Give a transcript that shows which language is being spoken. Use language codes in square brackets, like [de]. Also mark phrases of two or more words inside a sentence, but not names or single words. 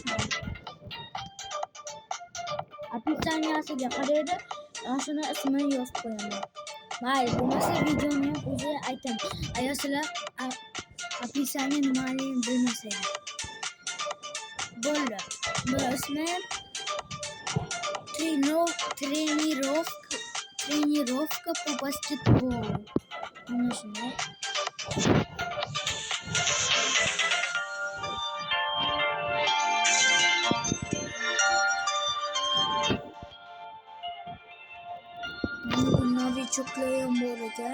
[uz] Описаниясiga qaraydi. Shuni ismini yozib qo'yaman. Mayli, bo'lmasa videoni ham o'zi aytaman. Agar sizlar описание nimaligini bilmasanglar. Bo'ldi. Bu ismi [ru] тренировка по баскетболу. [uz] Mana shunday. Novichoklar ham bor ekan.